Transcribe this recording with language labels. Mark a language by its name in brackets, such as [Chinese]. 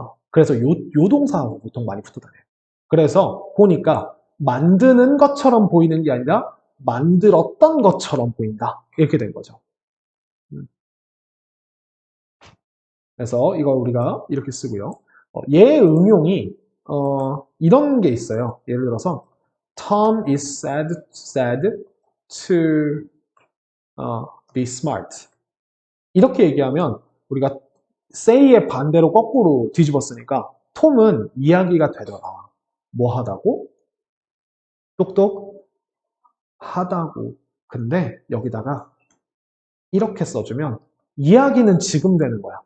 [Korean] 그래서 요 동사하고 보통 많이 붙어 다녀요. 그래서 보니까 만드는 것처럼 보이는 게 아니라 만들었던 것처럼 보인다. 이렇게 된 거죠. 그래서 이거 우리가 이렇게 쓰고요. 얘의 응용이 이런 게 있어요. 예를 들어서 [English] Tom is said to be smart. [Korean] 이렇게 얘기하면 우리가 say의 반대로 거꾸로 뒤집었으니까 톰은 이야기가 되더라. 뭐 하다고? 똑똑하다고. 근데 여기다가 이렇게 써주면 이야기는 지금 되는 거야.